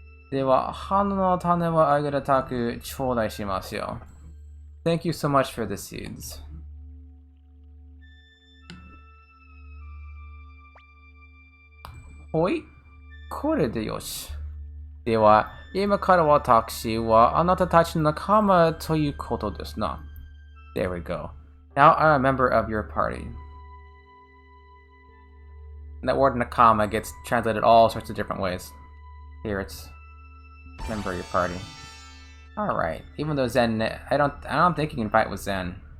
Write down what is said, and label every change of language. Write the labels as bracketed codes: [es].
[ja] では、花の種はあげらたく頂戴しますよ。 [en] Thank you so much for the seeds. [ja] ほい。これでよし。では、今から私はあなたたちの仲間ということですな。 [en] There we go. Now I'm a member of your party. And that word nakama gets translated all sorts of different ways. Here it's member of your party. Alright. Even though Zen, I don't think you can fight with Zen.